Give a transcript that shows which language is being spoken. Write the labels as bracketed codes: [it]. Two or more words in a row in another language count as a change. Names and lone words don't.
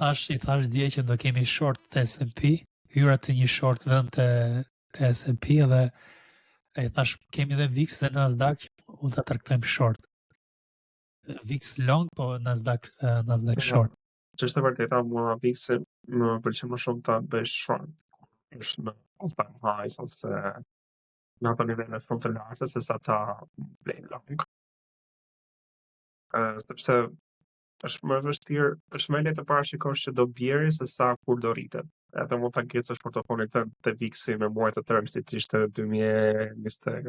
[sq] I thash dje që do kemi short të S&P, hyra të një short vetëm të S&P dhe e thash kemi dhe VIX dhe Nasdaq që mund ta tregtojmë short. VIX long, po Nasdaq short. Ç'është e vërteta, mua VIX-i më pëlqen më shumë ta bëj short. Është në [en] all-time highs [sq] ose në ato nivele shumë të larta se sa ta blej long. Sepse është më vështirë, është më lehtë të parashikosh që do bjerë se sa kur do rritet. Edhe mund ta ngjeçësh portofolin tënd te VIX-i me muaj të tërë si ishte 2024.